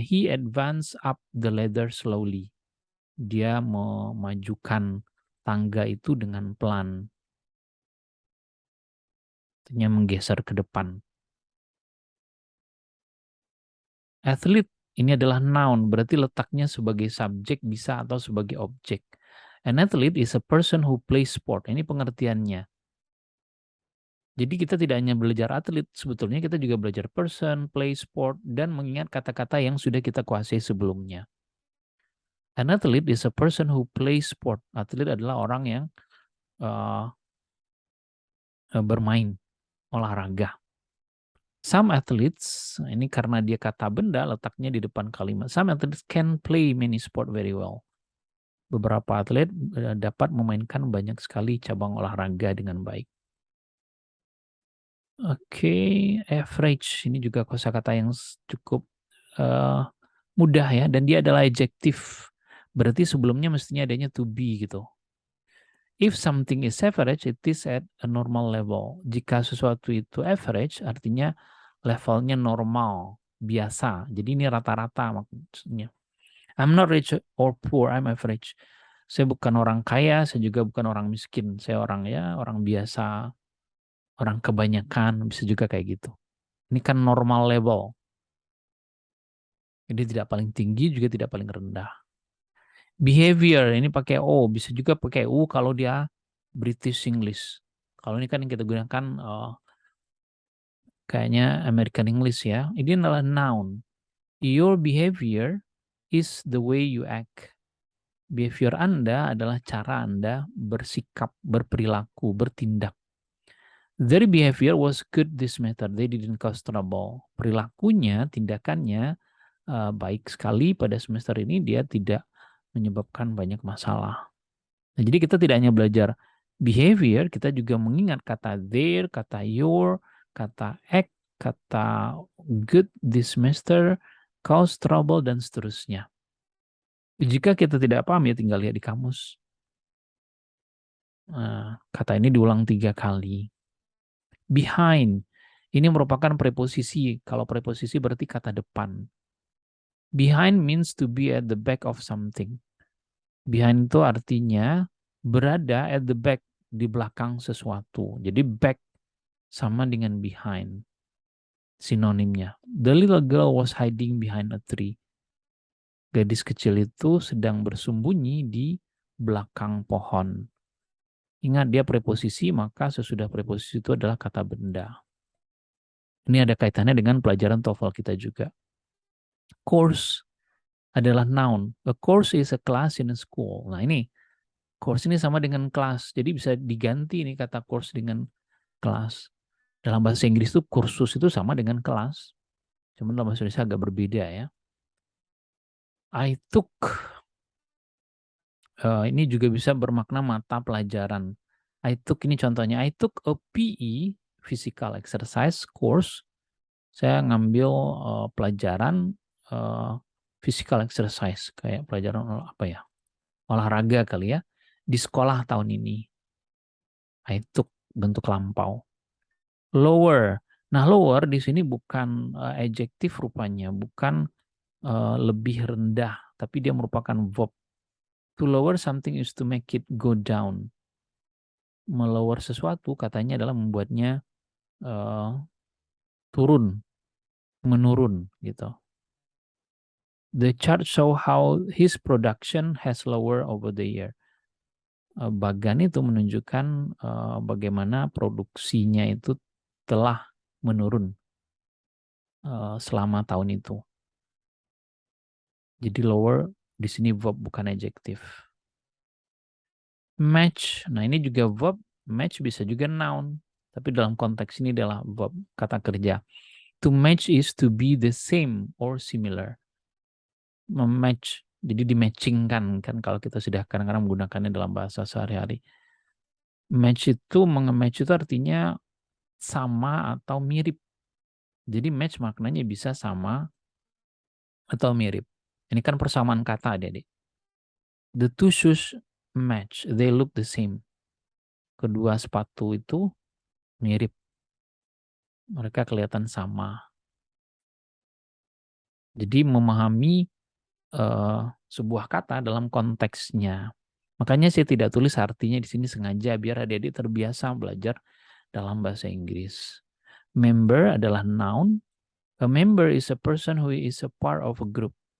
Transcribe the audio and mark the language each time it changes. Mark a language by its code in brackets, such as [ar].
[en] He advanced up the ladder slowly. [id] Dia memajukan tangga itu dengan pelan. Artinya menggeser ke depan. Athlete ini adalah noun, berarti letaknya sebagai subjek bisa atau sebagai objek. [en] An athlete is a person who plays sport. [id] Ini pengertiannya. Jadi kita tidak hanya belajar atlet, sebetulnya kita juga belajar person, play sport, dan mengingat kata-kata yang sudah kita kuasai sebelumnya. [en] An athlete is a person who plays sport. [id] Atlet adalah orang yang bermain olahraga. [en] Some athletes, [id] ini karena dia kata benda letaknya di depan kalimat. [en] Some athletes can play many sport very well. [id] Beberapa atlet dapat memainkan banyak sekali cabang olahraga dengan baik. Oke, average. Ini juga kosakata yang cukup mudah ya. Dan dia adalah adjektif. Berarti sebelumnya mestinya adanya to be gitu. If something is average, it is at a normal level. Jika sesuatu itu average, artinya levelnya normal, biasa. Jadi ini rata-rata maksudnya. [en] I'm not rich or poor, I'm average. [id] Saya bukan orang kaya, saya juga bukan orang miskin. Saya orang biasa, orang kebanyakan, bisa juga kayak gitu. Ini kan normal level. Jadi tidak paling tinggi, juga tidak paling rendah. Behavior, ini pakai O, bisa juga pakai U kalau dia British English. Kalau ini kan yang kita gunakan kayaknya American English ya. Ini adalah noun. [en] Your behavior is the way you act. [id] Behavior Anda adalah cara Anda bersikap, berperilaku, bertindak. [en] Their behavior was good this matter. They didn't cause trouble. [id] Perilakunya, tindakannya baik sekali pada semester ini. Dia tidak menyebabkan banyak masalah. Nah, jadi kita tidak hanya belajar behavior, kita juga mengingat kata their, kata your, kata act, kata good this semester, cause trouble, dan seterusnya. Jika kita tidak paham ya tinggal lihat di kamus. Kata ini diulang 3 kali. Behind, ini merupakan preposisi. Kalau preposisi berarti kata depan. [en] Behind means to be at the back of something. [id] Behind itu artinya berada [en] at the back, [id] di belakang sesuatu. Jadi back sama dengan behind. Sinonimnya. [en] The little girl was hiding behind a tree. [id] Gadis kecil itu sedang bersembunyi di belakang pohon. Ingat dia preposisi, maka sesudah preposisi itu adalah kata benda. Ini ada kaitannya dengan pelajaran TOEFL kita juga. Course adalah noun. [en] A course is a class in a school. [id] Nah ini, course ini sama dengan kelas. Jadi bisa diganti nih kata course dengan kelas. Dalam bahasa Inggris itu kursus itu sama dengan kelas. Cuman dalam bahasa Indonesia agak berbeda ya. [en] I took. [id] Ini juga bisa bermakna mata pelajaran. [en] I took [id] ini contohnya. [en] I took a PE, physical exercise course. [id] Saya ngambil pelajaran physical exercise. Kayak pelajaran apa ya? Olahraga kali ya. Di sekolah tahun ini. [en] I took [id] bentuk lampau. [en] Lower. [id] Nah, lower di sini bukan adjektif rupanya, bukan lebih rendah, tapi dia merupakan verb. [en] To lower something is to make it go down. [id] Melower sesuatu katanya adalah membuatnya turun, menurun gitu. [en] The chart show how his production has lower over the year. [id] Bagan itu menunjukkan bagaimana produksinya itu telah menurun selama tahun itu. Jadi lower di sini verb bukan adjektif. Match, nah ini juga verb, match bisa juga noun. Tapi dalam konteks ini adalah verb, kata kerja. [en] To match is to be the same or similar. [id] Mematch, jadi dimatchingkan kan kalau kita sudah kadang-kadang menggunakannya dalam bahasa sehari-hari. Match itu, mengematch itu artinya sama atau mirip. Jadi match maknanya bisa sama atau mirip. Ini kan persamaan kata adik-adik. [en] The two shoes match, they look the same. [id] Kedua sepatu itu mirip. Mereka kelihatan sama. Jadi memahami sebuah kata dalam konteksnya. Makanya saya tidak tulis artinya di sini sengaja biar adik-adik terbiasa belajar dalam bahasa Inggris. Member adalah noun. [en] A member is a person who is a part of a group.